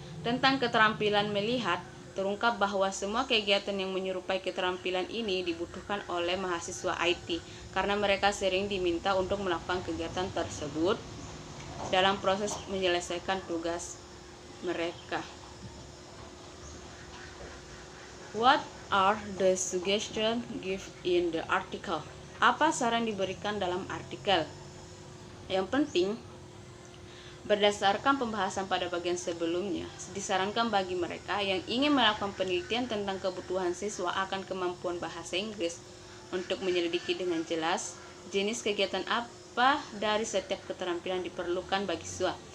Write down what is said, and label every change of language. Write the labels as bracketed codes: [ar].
[id] Tentang keterampilan melihat, terungkap bahwa semua kegiatan yang menyerupai keterampilan ini dibutuhkan oleh mahasiswa IT karena mereka sering diminta untuk melakukan kegiatan tersebut dalam proses menyelesaikan tugas mereka. [en] What are the suggestions given in the article? [id] Apa saran diberikan dalam artikel? Yang penting, berdasarkan pembahasan pada bagian sebelumnya, disarankan bagi mereka yang ingin melakukan penelitian tentang kebutuhan siswa akan kemampuan bahasa Inggris untuk menyelidiki dengan jelas jenis kegiatan apa dari setiap keterampilan diperlukan bagi siswa.